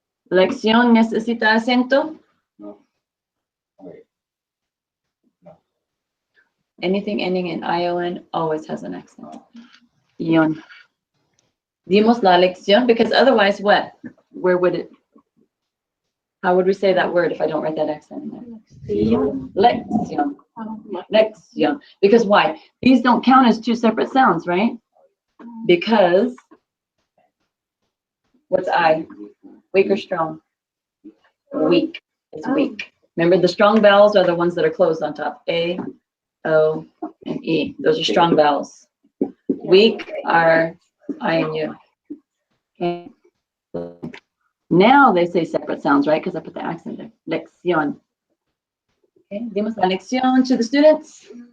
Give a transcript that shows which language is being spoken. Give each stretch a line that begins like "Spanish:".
Spanish: Lección necesita acento.
English: Anything ending in ION always has an accent. Ion.
Spanish: Dimos la lección,
English: because otherwise what? Where would it? How would we say that word if I don't write that accent in there? Lección. Lección. Because why? These don't count as two separate sounds, right? Because what's I? Weak or strong? Weak. It's weak. Remember, the strong vowels are the ones that are closed on top. A, O, and E. Those are strong vowels. Weak are I and U. Okay. Now they say separate sounds, right? Because I put the accent there. Lección. Okay.
Spanish: Dimos la lección
English: to the students.